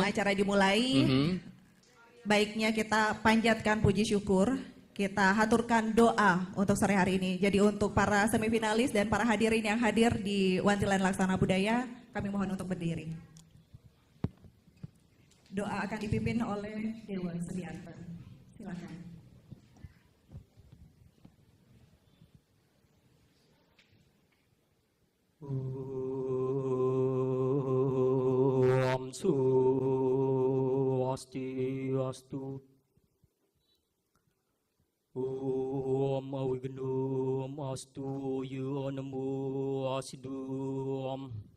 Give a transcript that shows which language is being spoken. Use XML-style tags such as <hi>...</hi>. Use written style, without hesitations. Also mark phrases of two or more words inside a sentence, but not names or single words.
<id>sebelum acara dimulai, baiknya kita panjatkan puji syukur, kita haturkan doa untuk sore hari ini. Jadi untuk para semifinalis dan para hadirin yang hadir di Wantilan Laksana Budaya, kami mohon untuk berdiri. Doa akan dipimpin oleh Dewa Sedianten. Silakan.</id> <sa>Om Swastiastu. Om Awignum Astu Yonemu Asidum.</sa>